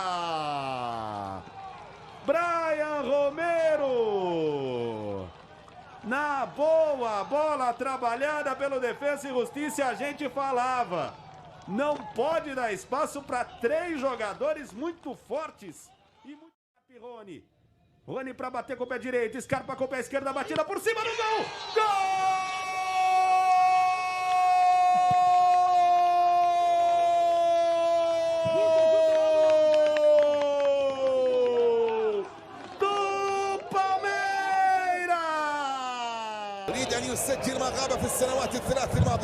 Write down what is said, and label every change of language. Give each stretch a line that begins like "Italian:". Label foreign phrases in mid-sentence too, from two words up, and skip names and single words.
Portuguese: Brian Romero, na boa, bola trabalhada pelo Defensa e Justiça, a gente falava, não pode dar espaço para três jogadores muito fortes e muito rápido. Rony para bater com o pé direito, Scarpa com o pé esquerdo, batida por cima do gol, gol!
Arabic: يريد أن يسجل ما غاب في السنوات الثلاث الماضية.